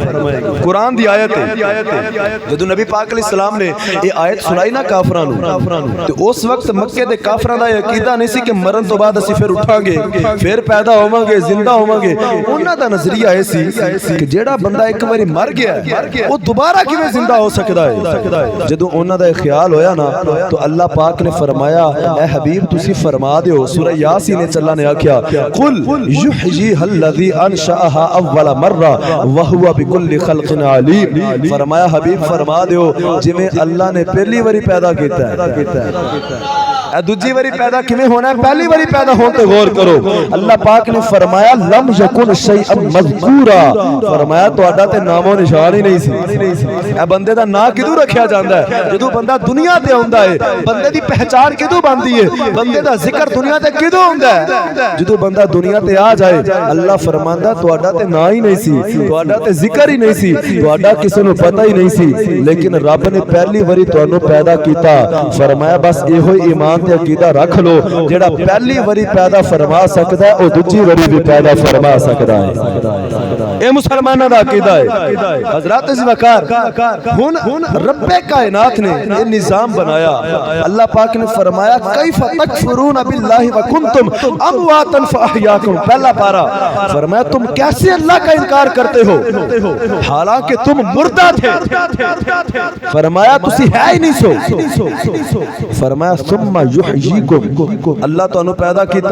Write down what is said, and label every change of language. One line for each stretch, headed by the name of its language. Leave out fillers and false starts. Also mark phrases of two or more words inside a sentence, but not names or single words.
Punjabi: قرآن دی آیت ہے جدو نبی پاک علیہ السلام نے یہ آیت سنائی نا کافرانو تو اس وقت مکے دے کافران دا عقیدہ نہیں سی کہ مرن تو بعد اسی پھر اٹھاں گے، پھر پیدا ہوواں گے، زندہ ہوواں گے۔ انہاں دا نظریہ ایسی کہ جیڑا بندہ ایک باری مر گیا ہے وہ دوبارہ کیویں زندہ ہو سکدا ہے۔ جدو انہاں دا خیال ہویا نا تو اللہ پاک نے فرمایا اے حبیب تسی فرما دیو، سورہ یاسین اللہ نے آکھیا
Arabic: قل یحییھا الذی انشأھا اول مرہ وہو بکل خلق علیم۔
Punjabi: فرمایا حبیب فرما دیو جویں اللہ نے پہلی باری پیدا کیتا ہے اے دوجی باری پیدا کیویں ہونا ہے؟ پہلی باری پیدا ہون تے غور کرو۔ اللہ پاک نے فرمایا
Arabic: لم یکن شیئا مذکورا،
Punjabi: فرمایا تہاڈا تے نام و نشان ہی نہیں سی۔ اے بندے دا نام کدوں رکھیا جاندا ہے؟ جدوں بندہ دنیا تے ہوندا ہے بندے دی پہچان کدوں بندی ہے؟ بندے دا ذکر دنیا تے کدوں ہوندا ہے؟ جدوں بندہ دنیا تے آ جائے اللہ فرماندا تہاڈا تے نام ہی نہیں سی، تہاڈا تے ذکر ہی نہیں سی، تہاڈا کسے نوں پتہ ہی نہیں سی، لیکن رب نے پہلی باری تانوں پیدا کیتا۔ فرمایا بس ایہو ایمان تے عقیدہ رکھ لو جیڑا پہلی باری پیدا فرما سکدا ہے او دوجی باری بھی پیدا فرما سکدا ہے۔ اے مسلماناں دا عقیدہ ہے۔ حضرات زوکار ہن رب کائنات نے یہ نظام بنایا۔ اللہ پاک نے فرمایا
Arabic: کیف تکفرون باللہ وکنتم امواتا فاحیاکم،
Punjabi: پہلا پارہ فرمایا
Urdu: تم کیسے اللہ کا انکار کرتے ہو حالانکہ تم مردہ تھے۔
Punjabi: فرمایا تسی ہے ہی نہیں سو۔ فرمایا
Arabic: ثم یحییکم،
Punjabi: اللہ تانوں پیدا کیتا۔